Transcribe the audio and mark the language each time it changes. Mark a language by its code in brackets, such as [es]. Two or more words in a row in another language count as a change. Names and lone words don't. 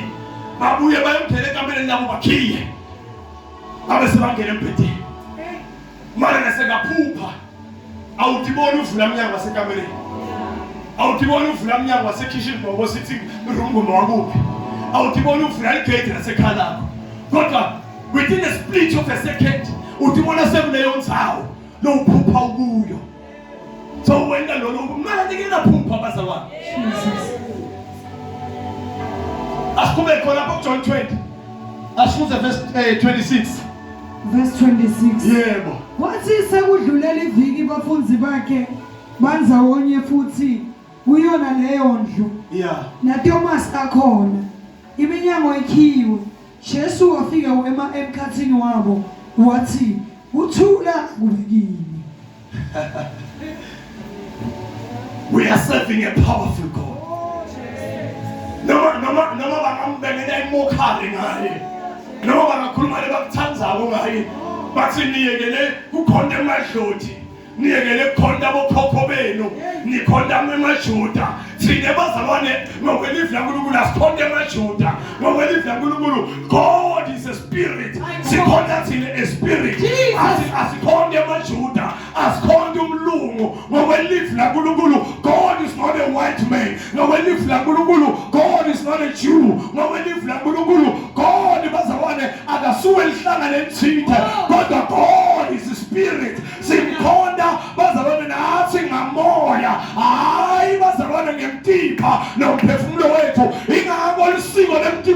[ss] Babuye bayongena kameleni labo bakhiye. Babe sebangena empetheni. Mara nasekaphupha. Awutibona uvula umnyango wasekamereni. Awutibona uvula umnyango wasekitchen ngoba [en] sitting room [ss] ngoma wakuphi. Awutibona uvula igate lasekhaya lakho. Kodwa [en] within a split of a second [ss] utibona sekuleyo ndzawo lo uphupha ukuyo. So wena lo mara ngena phupha bazalwane. Jesus. Asikhube khona ku John 20. Asifunze verse 26. Verse 26. Yebo. Wathi sekudlulela iviki bafunzi bakhe banzawonye futhi kuyona leyo ndlu. Yeah. naThomas akhona iminyango ikhiwe. Jesu wafika emkhathini wabo wathi uthula kubekini. [en] We are serving a powerful God. [ss] Noma bangambengela imokhali ngaye. Noma bangakhuluma lebakuthandzako ngaye. Bathi niyekele kukhonda emadloti. Niyekele kukhonda bokhokho benu. Nikhonda emajuda. Thina bazalwane ngokwelifa laNkulunkulu asikhonda emajuda. Ngokwelifa laNkulunkulu [en] God is a spirit. [ss] Sikhonda thina [en] a spirit. [ss] Asikhonda emajuda. Asikhonda umlungu. Ngokwelifa laNkulunkulu [en] God is not a white man. [ss] Ngokwelifa laNkulunkulu [en] God is not a Jew. [ss] Ngokwelifa laNkulunkulu God bazalwane akasuwe lihlanga lethithe. [en] Kodwa God is a spirit. [ss] Simkhonda bazalwane nathi ngamoya. Hayi bazalwane ngemtipha nomphefumulo wethu. Ingakho lisiko